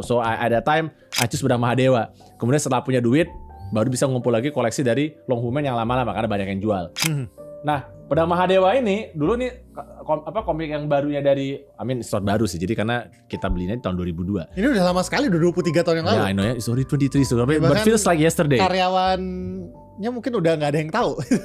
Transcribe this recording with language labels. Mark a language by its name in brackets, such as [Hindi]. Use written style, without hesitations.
[English] So at that time I choose Pedang Mahadewa. [Indonesian] Kemudian setelah punya duit baru bisa ngumpul lagi koleksi dari Longhumen yang lama-lama karena banyak yang jual. Nah, Pedang Mahadewa ini dulu nih komik yang barunya dari start baru sih. Jadi karena kita belinya di tahun 2002. Ini udah lama sekali, udah 23 tahun yang lalu. [English] Ya, I know ya. It's already 23 so but feels like yesterday. [Indonesian] Karyawannya mungkin udah nggak ada yang tahu.